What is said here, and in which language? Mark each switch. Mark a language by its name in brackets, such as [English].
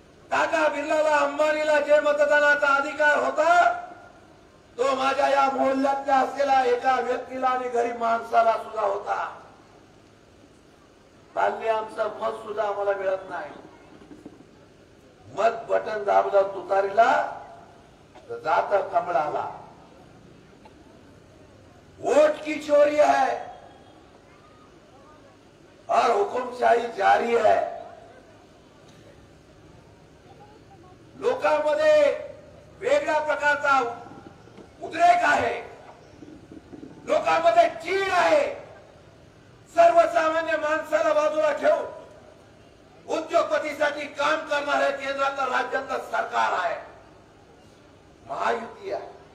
[Marathi] टाटा बिर्लाला, अंबानीला जे मतदानाचा अधिकार होता तो माझ्या या मोहल्ल्यातल्या असलेल्या एका व्यक्तीला आणि गरीब माणसाला सुद्धा होता. चालले आमचं मत सुद्धा आम्हाला मिळत नाही. मत बटन दाबलं तुतारीला तर जात कमळाला. [Hindi] वोट की चोरी है और हुकुमशाही जारी है. [Marathi] लोकांमध्ये वेगळ्या प्रकारचा उद्रेक आहे, लोकांमध्ये चीड आहे. सर्वसामान्य माणसाला बाजूला ठेवून उद्योगपतीसाठी काम करणारे केंद्रातलं राज्यातलं सरकार आहे, महायुती आहे.